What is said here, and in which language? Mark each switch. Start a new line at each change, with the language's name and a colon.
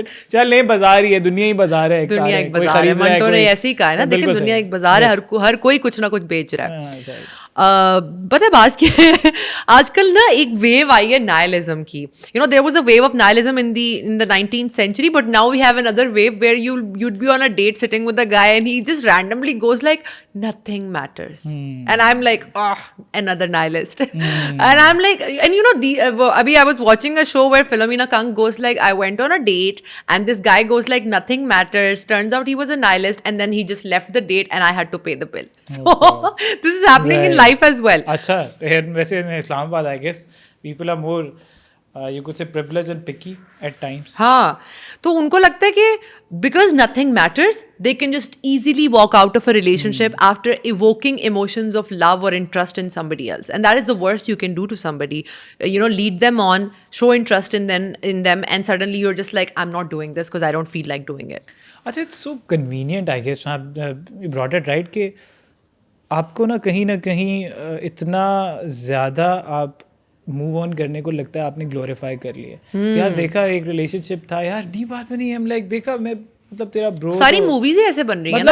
Urdu: چل نہیں, بازار ہی ہے, دنیا ہی بازار ہے, دنیا ایک بازار ہے. منٹو نے ایسے ہی کہا ہے نا, دیکھیں دنیا ایک بازار ہے, ہر کوئی کچھ نہ کچھ بیچ رہا ہے. پتہ ہے بات کیا ہے, آج کل نا ایک ویو آئی ہے نائلزم کی.
English: You know there was a wave of nihilism in the 19th century, but now we have another wave where you'd be on a date sitting with a guy and he just randomly goes like nothing matters, and I'm like, oh, another nihilist. And I'm like, and you know, abhi I was watching a show where Philomena Kang goes like, I went on a date and this guy goes like nothing matters, turns out he was a nihilist, and then he just left the date and I had to pay the bill. So this is happening in life as well. اچھا, ویسے Islamabad I guess people are more you could say privileged and picky at times.
Urdu: ہاں, تو ان کو لگتا ہے کہ
English: because nothing matters, they can just easily walk out of a relationship after evoking emotions of love or interest in somebody else. And that is the worst you can do to somebody. You know, lead them on, show interest in them, and suddenly you're just like, I'm not doing this because I don't feel like doing it. اچھا, it's so convenient, I guess. You brought it right
Urdu: کہ آپ کو نا کہیں اتنا زیادہ آپ move on کرنے کو لگتا ہے آپ نے گلوریفائی کر لیا. یار دیکھا ایک ریلیشن شپ تھا, یار ڈی بات میں نہیں, ہم لائک دیکھا میں مطلب تیرا برو, ساری موویز ہی ایسے بن رہی ہیں نا,